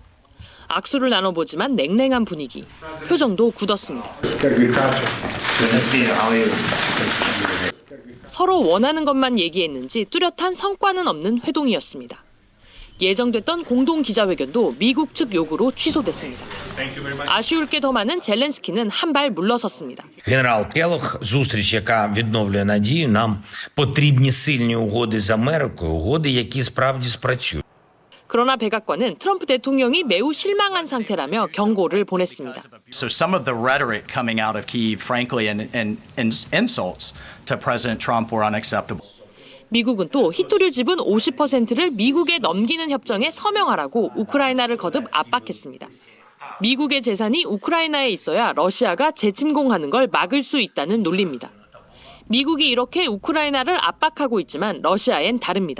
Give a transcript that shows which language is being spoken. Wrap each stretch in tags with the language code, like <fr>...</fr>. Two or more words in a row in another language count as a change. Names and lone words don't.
<ko>악수를 나눠보지만 냉랭한 분위기, 표정도 굳었습니다. 서로 원하는 것만 얘기했는지 뚜렷한 성과는 없는 회동이었습니다. 예정됐던 공동 기자회견도 미국 측 요구로 취소됐습니다. 아쉬울 게 더 많은 젤렌스키는 한 발 물러섰습니다.</ko> <uk>Генерал Келох, зустріч, яка відновлює надію, нам потрібні сильні угоди з Америкою, угоди, які справді спрацюють.</uk> <ko>그러나 백악관은 트럼프 대통령이 매우 실망한 상태라며 경고를 보냈습니다.</ko> <en>So some of the rhetoric coming out of Kyiv, frankly, and insults to President Trump were unacceptable.</en> <ko>미국은 또 히토류 지분 50%를 미국에 넘기는 협정에 서명하라고 우크라이나를 거듭 압박했습니다. 미국의 재산이 우크라이나에 있어야 러시아가 재침공하는 걸 막을 수 있다는 논리입니다. 미국이 이렇게 우크라이나를 압박하고 있지만 러시아엔 다릅니다.</ko>